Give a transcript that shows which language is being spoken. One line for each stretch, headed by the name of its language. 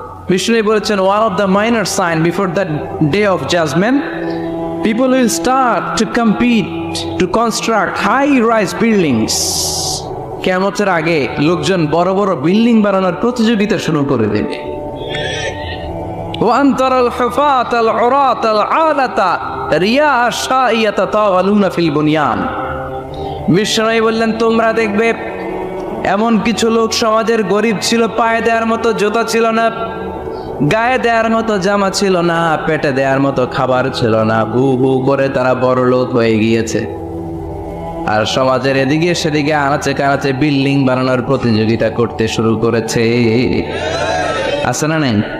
Bangla: বিষ্ণু বলেছেন,
English: one of the minor sign before the day of judgment, people will start to compete to construct high-rise buildings.
Bangla: কিয়ামতের আগে লোকজন বড় বড় building বানানোর প্রতিযোগিতা শুরু করে দেবে।
Arabic: وأن ترى الحفاة العراة العالة رياء الشاء يتطاولون في البنيان.
Bangla: বিষ্ণু বললেন, তোমরা দেখবে এমন কিছু লোক সমাজের গরিব ছিল, পায়ে দেওয়ার মতো জুতা ছিল না, গায়ে দেওয়ার মতো জামা ছিল না, পেটে দেওয়ার মতো খাবার ছিল না, হু হু করে তারা বড় লোক হয়ে গিয়েছে। আর সমাজের এদিকে সেদিকে আনাচে কানাচে বিল্ডিং বানানোর প্রতিযোগিতা করতে শুরু করেছে। আছে না নেই?